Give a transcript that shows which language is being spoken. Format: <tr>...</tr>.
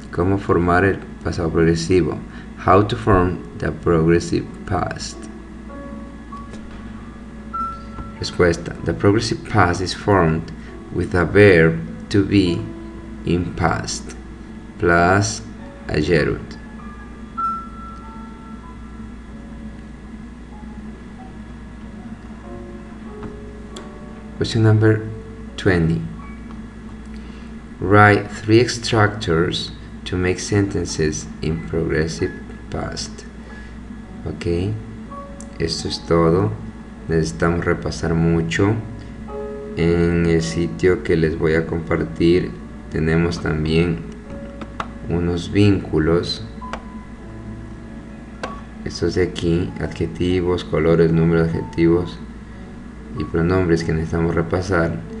<es>¿Cómo formar el pasado progresivo?</es> <en>How to form the progressive past.</en> <es>Respuesta:</es> <en>the progressive past is formed with a verb to be in past plus a gerund. Question number 20. Write 3 structures to make sentences in progressive past.</en> <es>Ok, esto es todo. Necesitamos repasar mucho. En el sitio que les voy a compartir tenemos también unos vínculos. Estos de aquí: adjetivos, colores, números, adjetivos y pronombres que necesitamos repasar.</es>